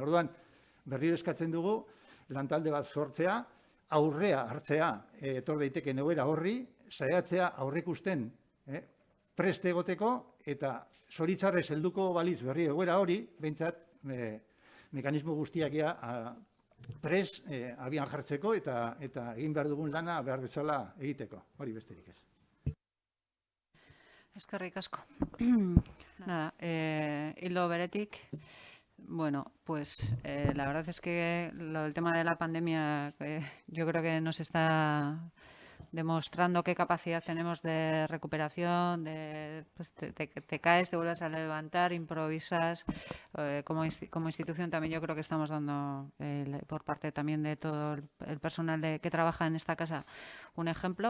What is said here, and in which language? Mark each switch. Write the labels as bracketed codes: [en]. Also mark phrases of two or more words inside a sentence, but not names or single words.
[eu] Orduan, berriro eskatzen dugu, lantalde bat sortzea, aurrea hartzea, etor daiteke egoera horri, saiatzea aurrikusten preste egoteko, eta zoritzarrez helduko balitz berri egoera hori, behintzat, mekanismo guztiak pres abian jartzeko eta egin behar dugun lana behar bezala egiteko. Hori besterik ez. Eskerrik asko. [es] Nada, hilo beretik, bueno, pues la verdad es que el tema de la pandemia yo creo que nos está demostrando qué capacidad tenemos de recuperación, pues te caes, te vuelves a levantar, improvisas. Como institución también yo creo que estamos dando, por parte también de todo el personal que trabaja en esta casa, un ejemplo.